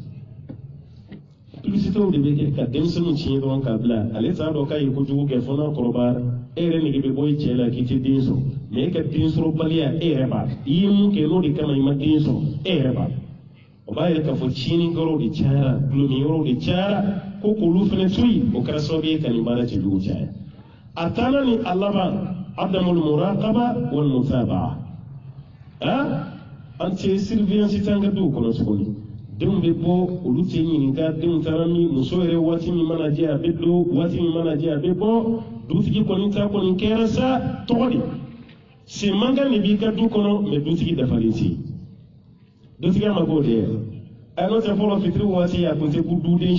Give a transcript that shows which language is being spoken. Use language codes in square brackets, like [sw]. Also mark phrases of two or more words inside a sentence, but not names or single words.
[bm] publicitéw de bɛ kɛ ka denmisɛnninw tiɲɛ dɔrɔn k'a bila ale t'a dɔn k'a ye kojugu kɛ fɔ n'a kɔrɔbayara e yɛrɛ nege bɛ bɔ i cɛ la k'i tɛ den sɔrɔ mais e ka den sɔrɔ baliya e yɛrɛ b'a i ye mun kɛ n'o de kama i ma den sɔrɔ e yɛrɛ b'a o b'a yɛrɛ k'a fɔ tiɲɛnikɛlaw de cayara gulɔmiyɔrɔw de cayara ko k'olu fana to yen o kɛra sababu ye ka nin baara cɛjugu caya a taara ni a laban [ar] عدم المراقبة والمتابعة [bm] an tɛ surveillance t'an ka duw kɔnɔ tuguni denw bɛ bɔ olu tɛ ɲininka denw taara min muso yɛrɛ waati min mana jɛ a bɛ don waati min mana jɛ a bɛ bɔ dutigi kɔni ta kɔni kɛra sa tɔgɔ de sen mankan de b'i ka du kɔnɔ mais dutigi dafalen tɛ yen dutigi ma k'o de ye a n'o tɛ fɔlɔ fitiri waati a tun tɛ ku duden